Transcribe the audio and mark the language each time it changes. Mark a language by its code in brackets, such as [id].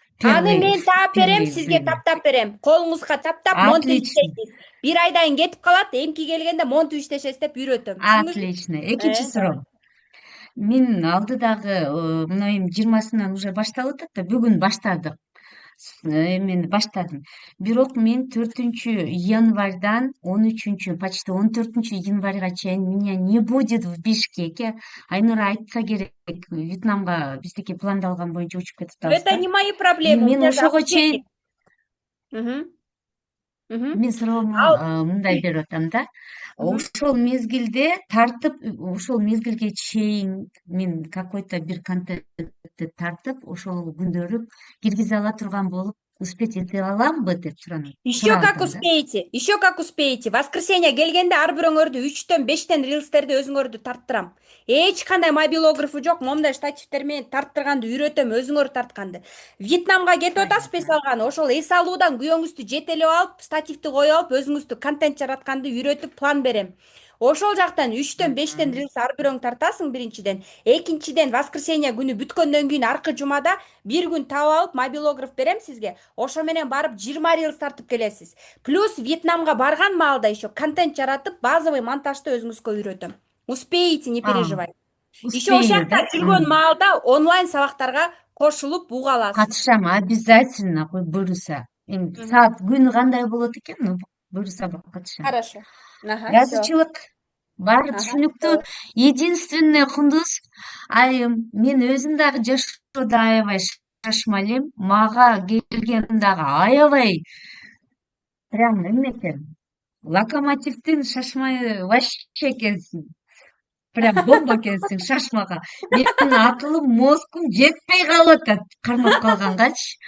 [ky] Аны мен таап берем, сизге таптап берем. Колуңузга таптап монтип иштейсиз. Бир айдан кетип калат, эмки келгенде монтип иштешесиз деп үйрөтөм. Отлично. Экинчи суроом. Мен алдыдагы мына 20-сынан уже башталып атат да, бүгүн баштадык. Мен баштадым. Бирок мен 4-январдан 13, почти 14-январга чейин [ru] меня не будет в Бишкеке. [ky] Айнура айтса керек, Вьетнамга биздики пландалган боюнча учуп кетип атабыз. [ru] Это не мои проблемы. [ky] Мен ошого чейин мен суроомду мындай берип атам да. Ошол мезгилде тартып, ошол мезгилге чейин мен какой-то бир контентти тартып, ошол күндөрү киргизе ала турган болуп, успеть ете аламбы деп суранат. [ru] Еще как успеете, еще как успеете. [ky] Воскресенье келгенде ар бирөөңөрдү 3-төн 5тен рилстерди өзүңөрдү тарттырам. Эч кандай мобилографы жок, момундай штативтер менен тарттырганды үйрөтөм, өзүңөр тартканды. Вьетнамга кетип атасызбы эс алганы, ошол эс алуудан күйөөңүздү жетелеп алып, стативти коюп алып, өзүңүздү контент жаратканды үйрөтүп план берем. Ошол жактан 3-төн 5тен рилс ар бирөөң тартасың биринчиден. Экинчиден воскресенье күнү бүткөндөн кийин аркы жумада бир күн таап алып мобилограф берем сизге. Ошо менен барып 20 рилс тартып келесиз. Плюс Вьетнамга барган маалда еще контент жаратып, базовый монтажды өзүңүзгө үйрөтөм. [ru] Успеете, не переживайте. [ky] Еще ошол жакта жүргөн маалда онлайн сабактарга кошулуп буга аласыз. Катышам, обязательно, буюрса. Эми саат күнү кандай болот экен? буюрса сабакка түшөм. [ru] Хорошо. Ага, все. [ky] Жазуучулук баары Ага, түшүнүктүү. [ru] всё. [ky] Единственный кундуз, айым, мен өзүм дагы жашоодо аябай шашмал элем. Мага келген дагы аябай прям эме экен. Локомотивдин шашмайы вообще экенсиң. Прям бомба экенсиң шашмага. Менин акылым, мозгум жетпей калып атат кармап калгангачы.